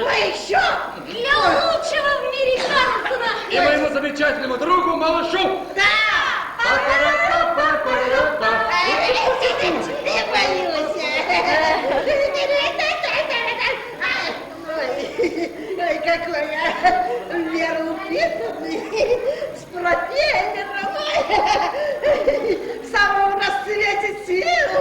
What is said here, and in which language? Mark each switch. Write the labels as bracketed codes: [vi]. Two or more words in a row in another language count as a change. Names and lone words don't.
[ru] Еще? Для лучшего в мире Карлсона. И моему замечательному другу малышу. Па-па-ра-па-па-па-ра-па. Я боюсь. Ой, какой я вероупитанный, с пропеллером, в самом расцвете сил.